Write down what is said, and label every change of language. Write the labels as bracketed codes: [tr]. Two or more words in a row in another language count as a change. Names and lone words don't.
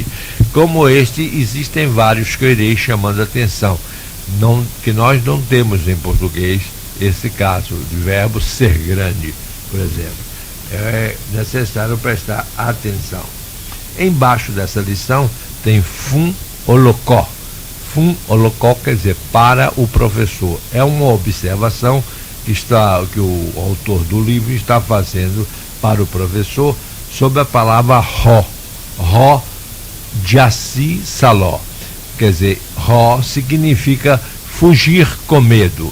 [pt] Como este, existem vários que eu irei chamando a atenção. Que nós não temos em português esse caso de verbo ser grande, por exemplo. É necessário prestar atenção. Embaixo dessa lição tem [yo] fun olocó. fun holocó [pt] quer dizer para o professor. É uma observação que o autor do livro está fazendo para o professor sobre a palavra [yo] Ró Jassi Saló. [pt] Quer dizer, Ró significa fugir com medo.